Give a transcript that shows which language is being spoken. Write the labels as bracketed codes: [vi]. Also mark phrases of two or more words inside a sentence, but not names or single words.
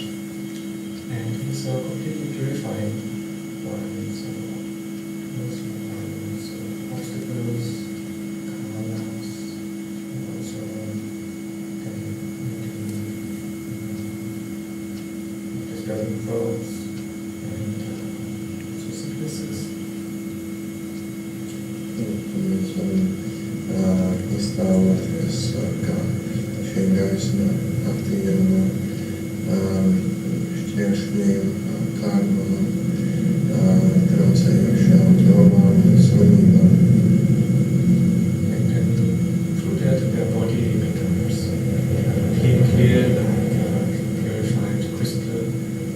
[en] And he's completely purifying one's obstacles, karmas, and also disturbing thoughts and also sicknesses. [lv] Mēs varam iztēloties, kā šī gaisma attīra šķiešļiem, karmām, traucējošām domām un slimībām. [en] And through that the body becomes clear, like purified crystal.